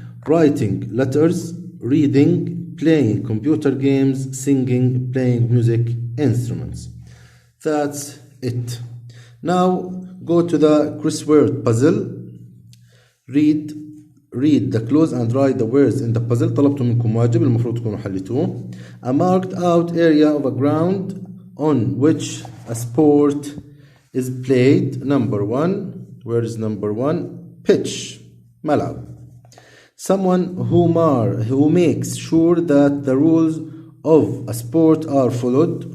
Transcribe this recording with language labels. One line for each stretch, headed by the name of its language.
English: writing letters, reading, playing computer games, singing, playing music instruments. That's it. Now go to the crossword puzzle. Read the clues and write the words in the puzzle.
Arabic: طلبت منكم واجب المفروض تكونوا حليتوه.
English: A marked out area of a ground on which a sport is played. Number 1. Where is number 1? Pitch.
Arabic: ملعب.
English: Someone who makes sure that the rules of a sport are followed.